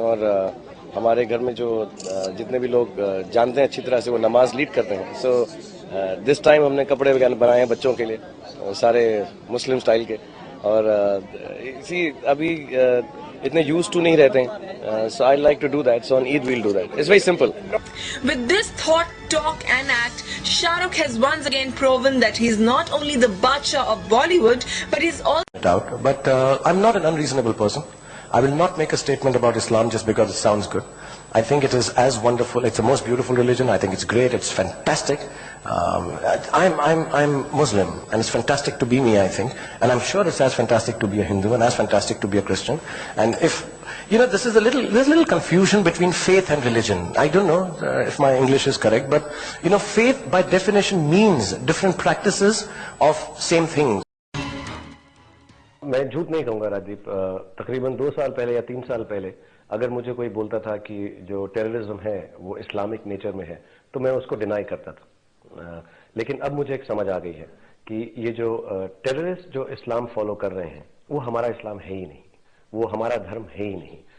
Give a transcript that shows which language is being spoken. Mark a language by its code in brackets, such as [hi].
[hi] और हमारे घर में जो जितने भी लोग जानते हैं अच्छी तरह से, वो नमाज लीड करते हैं। [en] so this time [hi] हमने कपड़े वगैरह बनाए हैं बच्चों के लिए, सारे मुस्लिम स्टाइल के। और इसी अभी इतने यूज्ड टू नहीं रहते हैं, [en] so I like to do that. So on Eid we'll do that. It's very simple. With this thought, talk and act, Shahrukh has once again proven that he's not only the Badshah of Bollywood, but he's also... But I'm not an unreasonable person. I will not make a statement about Islam just because it sounds good. I think it is as wonderful. It's the most beautiful religion. I think it's great. It's fantastic. I'm Muslim, and it's fantastic to be me, I think. And I'm sure it's as fantastic to be a Hindu and as fantastic to be a Christian. And if, there's a little confusion between faith and religion. I don't know if my English is correct, but, faith by definition means different practices of same things. [hi] मैं झूठ नहीं कहूँगा राजदीप, तकरीबन 2 साल पहले या 3 साल पहले अगर मुझे कोई बोलता था कि जो टेररिज्म है वो इस्लामिक नेचर में है, तो मैं उसको डिनाई करता था। लेकिन अब मुझे एक समझ आ गई है कि ये जो टेररिस्ट जो इस्लाम फॉलो कर रहे हैं, वो हमारा इस्लाम है ही नहीं, वो हमारा धर्म है ही नहीं।